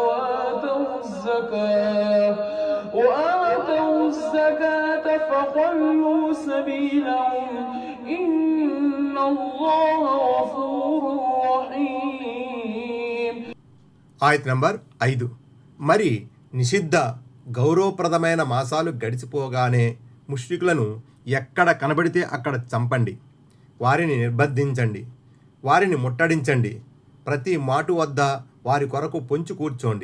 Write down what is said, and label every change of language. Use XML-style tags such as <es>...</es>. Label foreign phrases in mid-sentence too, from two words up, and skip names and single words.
<ar>وآتوا الزكاة فخلوا سبيلهم إن الله غفور رحيم.</ar> <te>ఆయత్ నంబర్ 5. మరి నిషిద్ధ గౌరవప్రదమైన మాసాలు గడిచిపోగానే ముష్రికులను ఎక్కడ కనబడితే అక్కడ చంపండి, వారిని నిర్బంధించండి, వారిని ముట్టడించండి, ప్రతి మాటు వద్ద వారి కొరకు పొంచి కూర్చోండి.</te>